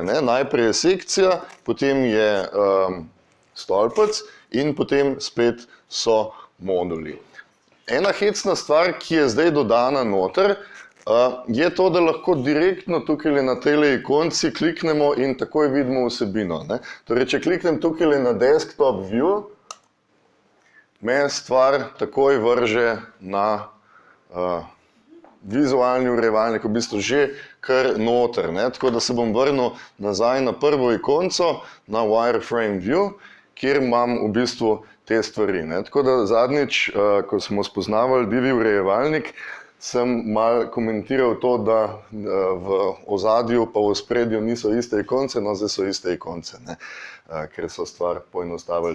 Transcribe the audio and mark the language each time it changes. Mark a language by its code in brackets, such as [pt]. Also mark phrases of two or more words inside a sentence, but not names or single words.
[sl] Najprej je sekcija, potem je stolpec in potem spet so moduli. Ena hecna stvar, ki je zdaj dodana noter, je to, da lahko direktno tukaj na tele ikonci kliknemo in takoj vidimo vsebino. Torej, če kliknem tukaj na [en] desktop view, [sl] me stvar takoj vrže na vizualni urejevalnik, v bistvu že kar noter. Tako da se bom vrnil nazaj na prvo ikonco, na [en] wireframe view, [sl] kjer imam v bistvu te stvari. Tako da zadnjič, ko smo spoznavali Divi urejevalnik, sem mal komentiral to, da v ozadju pa v ospredju niso iste ikonce, no zdaj so iste ikonce, ker so stvar poenostavili.